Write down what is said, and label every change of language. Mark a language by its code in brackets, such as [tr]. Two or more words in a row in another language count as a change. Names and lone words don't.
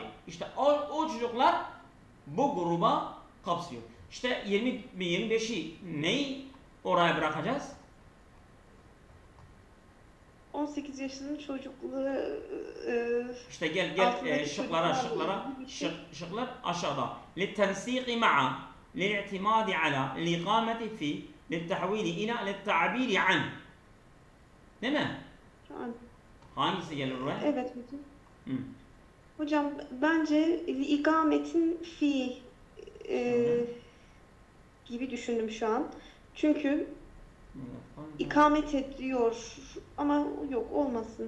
[tr] İşte o çocuklar bu gruba kapsıyor. İşte 25'i neyi oraya bırakacağız? 18 yaşının çocukluğu işte gel şıklar aşağıda. [ar] للتنسيق معه للاعتماد على الإقامة فيه للتحويل إلى للتعبير عنه. [tr] Değil mi? Hangisi gelir oraya? Evet hocam. Hocam bence ikametin fi gibi düşündüm şu an. Çünkü ikamet ediyor ama yok olmasın.